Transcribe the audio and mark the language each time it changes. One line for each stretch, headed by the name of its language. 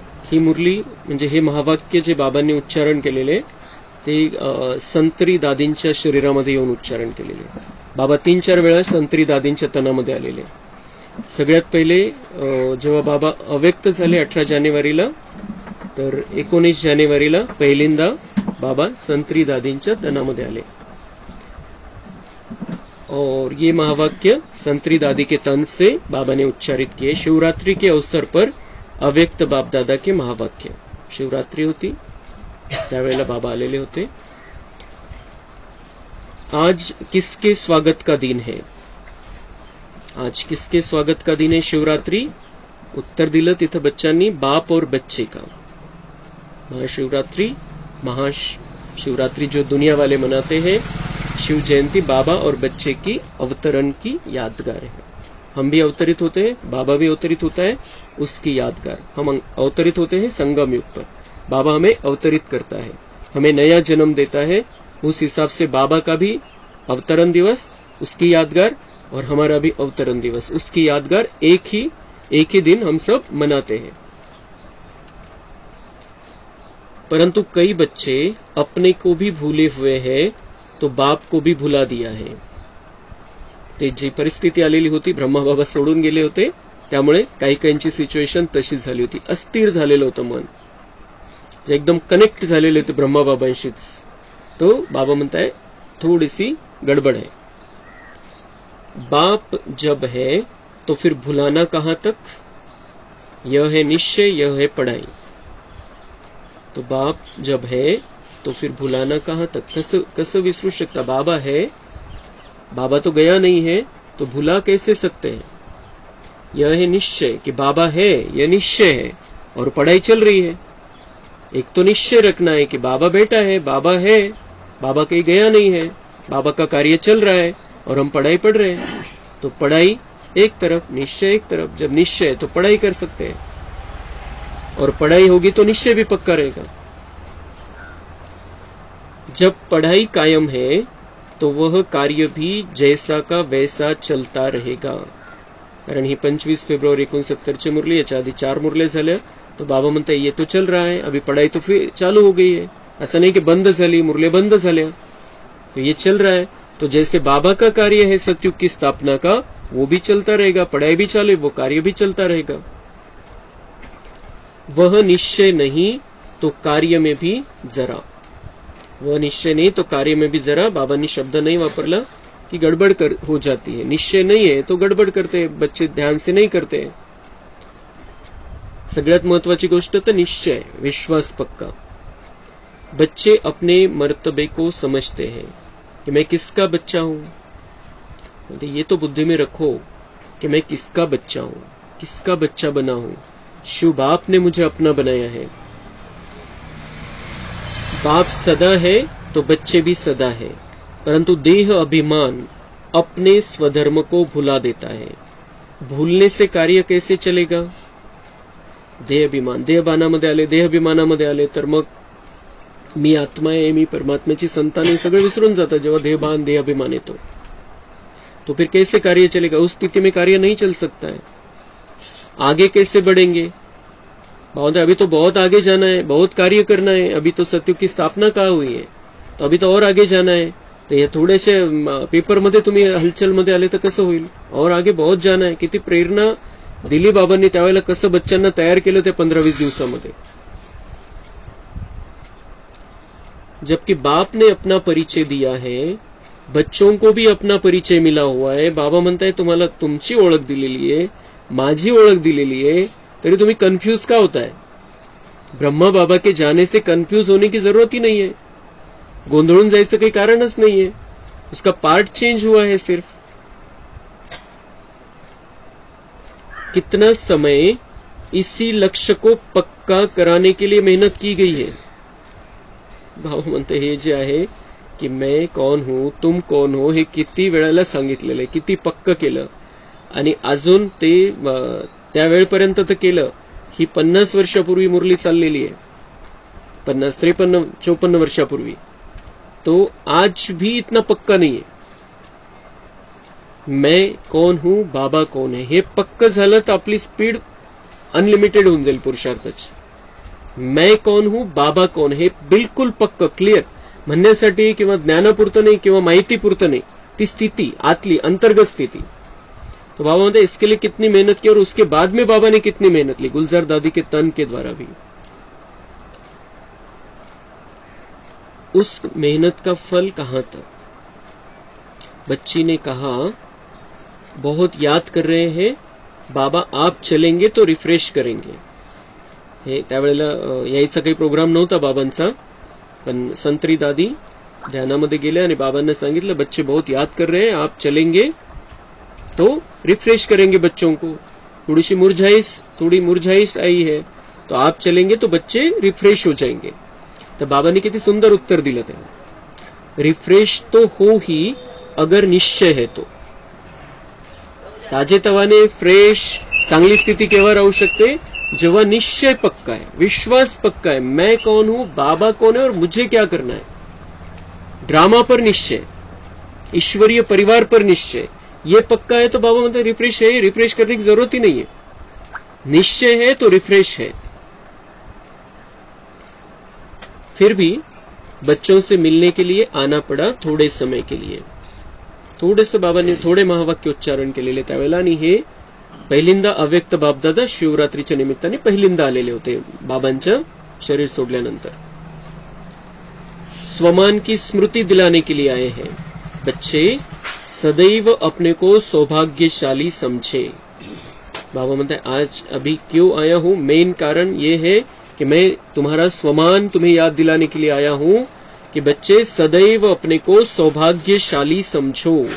Marathi: ही मुरली म्हणजे हे महावाक्य जे बाबांनी उच्चारण केलेले ते संत्री दादींच्या शरीरामध्ये येऊन उच्चारण केलेले. बाबा 3-4 वेळा संत्री दादींच्या तनामध्ये आलेले. सगळ्यात पहिले जेव्हा बाबा अव्यक्त झाले 18 जानेवारीला, तर 19 जानेवारीला पहिल्यांदा बाबा संत्री दादींच्या तनामध्ये आले.
Hindi: और ये महावाक्य संत्री दादी के तन से बाबा ने उच्चारित किए. शिवरात्रि के अवसर पर अव्यक्त बाप दादा के महावाक्य.
Marathi: शिवरात्रि होती त्यावेळेला बाबा आलेले होते.
Hindi: आज किसके स्वागत का दिन है? आज किसके स्वागत का दिन है? शिवरात्रि.
Marathi: उत्तर दिलं तिथं बच्चांनी
Hindi: बाप और बच्चे का. महाशिवरात्रि, महाशिवरात्रि जो दुनिया वाले मनाते हैं, शिव जयंती बाबा और बच्चे की अवतरण की यादगार है. हम भी अवतरित होते हैं, बाबा भी अवतरित होता है, उसकी यादगार. हम अवतरित होते हैं संगम युग पर. बाबा हमें अवतरित करता है, हमें नया जन्म देता है. उस हिसाब से बाबा का भी अवतरण दिवस, उसकी यादगार, और हमारा भी अवतरण दिवस, उसकी यादगार एक ही दिन हम सब मनाते हैं. परंतु कई बच्चे अपने को भी भूले हुए हैं, तो बाप को भी भुला दिया है.
Marathi: ते जी परिस्थिती आलेली होती, ब्रह्मा बाबा सोडून गेले होते, त्यामुळे काही काहींची सिच्युएशन तशी झाली होती. अस्थिर झालेलं होतं मन, जे एकदम कनेक्ट झालेले होते ब्रह्मा बाबांशीच. तो बाबा म्हणताय थोडीशी
Hindi: गडबड है. बाप जब है तो फिर भुलाना कहां तक? यह है निश्चय, यह है पढ़ाई. तो बाप जब है तो फिर भुलाना कहां तक?
Marathi: कसं विसरू शकता?
Hindi: बाबा है, बाबा तो गया नहीं है, तो भुला कैसे सकते हैं? यह है निश्चय कि बाबा है, यह निश्चय है, और पढ़ाई चल रही है. एक तो निश्चय रखना है कि बाबा बैठा है, बाबा है, बाबा कहीं गया नहीं है, बाबा का कार्य चल रहा है, और हम पढ़ाई पढ़ रहे हैं. तो पढ़ाई एक तरफ, निश्चय एक तरफ. जब निश्चय है तो पढ़ाई कर सकते हैं, और पढ़ाई होगी तो निश्चय भी पक्का रहेगा. जब पढ़ाई कायम है तो वह कार्य भी जैसा का वैसा चलता रहेगा.
Marathi: कारण ही 25 फेब्रुवारी 1969ची मुरली. याच्या आधी 4 मुरले झाल्या. तो बाबा म्हणताय
Hindi: ये तो चल रहा है, अभी पढ़ाई तो फिर चालू हो गई है.
Marathi: असं नाही की बंद झाली, मुरले बंद झाल्या.
Hindi: तो ये चल रहा है. तो जैसे बाबा का कार्य है सतयुग की स्थापना का, वो भी चलता रहेगा. पढ़ाई भी चालू, वो कार्य भी चलता रहेगा. वह निश्चय नहीं तो कार्य में भी जरा. वह निश्चय नहीं तो कार्य में भी जरा.
Marathi: बाबांनी शब्द नहीं वापरला
Hindi: कि गड़बड़ हो जाती है. निश्चय नहीं है तो गड़बड़ करते हैं बच्चे, ध्यान से नहीं करते.
Marathi: सगळ्यात महत्वाची गोष्ट तर निश्चय, विश्वास पक्का.
Hindi: बच्चे अपने मर्तबे को समझते हैं कि मैं किसका बच्चा हूं. ये तो बुद्धि में रखो कि मैं किसका बच्चा हूं, किसका बच्चा बना हूं. शिव बाप ने मुझे अपना बनाया है. बाप सदा है तो बच्चे भी सदा है, परंतु देह अभिमान अपने स्वधर्म को भुला देता है. भूलने से कार्य कैसे चलेगा?
Marathi: देह अभिमान, देह अभिमानामध्ये आले तर मग मी आत्मा आहे, मी परमात्म्याची संतान आहे, सगळं विसरून जातं. जेव्हा देहभान, देह अभिमान येतो
Hindi: तो फिर कैसे कार्य चलेगा? उस स्थिति में कार्य नहीं चल सकता है. आगे कैसे बढ़ेंगे? अभी तो बहुत आगे जाना है, बहुत कार्य करना है. अभी तो सतयुग की स्थापना कहाँ हुई है, तो अभी तो और आगे जाना है.
Marathi: तर हे थोडेसे पेपरमध्ये तुम्ही हलचलमध्ये आले तर कसं होईल?
Hindi: और आगे बहुत जाना है.
Marathi: किती प्रेरणा दिली बाबांनी त्यावेळेला, कसं बच्चांना तयार केलं त्या 15-20 दिवसामध्ये.
Hindi: जबकि बाप ने अपना परिचय दिया है, बच्चों को भी अपना परिचय मिला हुआ है.
Marathi: बाबा म्हणताय तुम्हाला तुमची ओळख दिलेली आहे, माझी ओळख दिलेली आहे, तरी तुम्ही कंफ्यूज का
Hindi: होता है? ब्रह्मा बाबा के जाने से कंफ्यूज होने की जरूरत ही नहीं है.
Marathi: गोंधळून जायचं काही कारणच
Hindi: नहीं है. उसका पार्ट चेंज हुआ है सिर्फ. कितना समय इसी लक्ष्य को पक्का कराने के लिए मेहनत की गई है.
Marathi: भाऊ म्हणते हे जे आहे की
Hindi: मैं कौन हूं, तुम कौन हो,
Marathi: हे किती वेळेला सांगितलेलं आहे, किती पक्क केलं, आणि अजून ते त्यावेळेपर्यंत तर केलं. ही 50 वर्षापूर्वी मुरली चाललेली आहे. 50, 53, 54 वर्षापूर्वी,
Hindi: तो आज भी इतना पक्का
Marathi: नाही आहे. मैं कोण हूं, बाबा कोण आहे, हे पक्क झालं तर आपली स्पीड अनलिमिटेड होऊन जाईल पुरुषार्थाची. मैं कोण हूं, बाबा कोण, हे बिलकुल पक्क क्लिअर म्हणण्यासाठी किंवा ज्ञानापुरतं नाही किंवा माहितीपुरतं नाही, ती स्थिति आतली अंतर्गत स्थिति. तो बाबा म्हणते
Hindi: इसके लिए कितनी मेहनत की और उसके बाद में बाबा ने कितनी मेहनत ली गुलजार दादी के तन के द्वारा भी. उस मेहनत का फल कहां तक. बच्ची ने कहा बहुत याद कर रहे हैं बाबा, आप चलेंगे तो रिफ्रेश करेंगे.
Marathi: हे त्यावेळेला यायचा काही प्रोग्राम नव्हता बाबांचा, पण संत्री दादी ध्यानामध्ये गेल्या आणि बाबांना सांगितलं
Hindi: बच्चे बहुत याद कर रहे हैं, आप चलेंगे तो रिफ्रेश करेंगे बच्चों को. थोड़ी मुरझाइश आई है, तो आप चलेंगे तो बच्चे रिफ्रेश हो जाएंगे.
Marathi: तर बाबांनी किती सुंदर उत्तर दिलं त्याला.
Hindi: रिफ्रेश तो हो ही अगर निश्चय है तो.
Marathi: ताजेतवाने फ्रेश चांगली स्थिती केव्हा राहू शकते, जेव्हा निश्चय पक्का है,
Hindi: विश्वास पक्का है, मैं कौन हूं, बाबा कौन है और मुझे क्या करना है. ड्रामा पर निश्चय, ईश्वरीय परिवार पर निश्चय, ये पक्का है तो बाबा मतलब रिफ्रेश है, रिफ्रेश करने की जरूरत ही नहीं है. निश्चय है तो रिफ्रेश है. फिर भी बच्चों से मिलने के लिए आना पड़ा थोड़े समय के लिए.
Marathi: थोडेसे बाबांनी थोडे महावाक्य उच्चारण केलेले त्यावेळेला, आणि हे पहिल्यांदा अव्यक्त बापदादा शिवरात्रीच्या निमित्ताने पहिल्यांदा आलेले होते बाबांच्या शरीर सोडल्यानंतर.
Hindi: स्वमान की स्मृति दिलाने के लिए आए हैं. बच्चे सदैव अपने को सौभाग्यशाली समझे.
Marathi: बाबा म्हणते
Hindi: आज अभी क्यों आया हूं, मेन कारण ये है कि मैं तुम्हारा स्वमान तुम्हें याद दिलाने के लिए आया हूं कि बच्चे सदैव अपने को सौभाग्यशाली समझो.